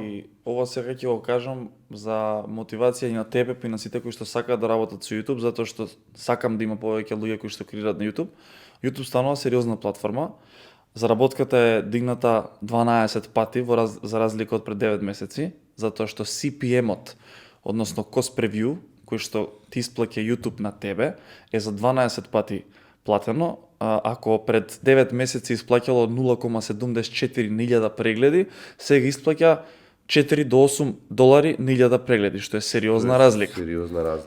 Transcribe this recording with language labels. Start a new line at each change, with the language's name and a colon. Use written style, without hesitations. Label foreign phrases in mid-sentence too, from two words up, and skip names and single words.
Macedonian: и ова сега ќе го кажам за мотивација и на тебе и на сите кои што сакаат да работат со YouTube, затоа што сакам да има повеќе луѓе кои што креираат на YouTube. YouTube станува сериозна платформа. Заработката е дигната 12 пати за разлика од пред 9 месеци, затоа што CPM-от, односно
English: cost per view,
Macedonian: кој што ти исплаќа YouTube на тебе, е за 12 пати платено. Ако пред 9 месеци исплаќало 0,74 нилјада прегледи, сега исплаќа 4 до 8 долари на 1000 прегледи, што е сериозна разлика. Сериозна разлика.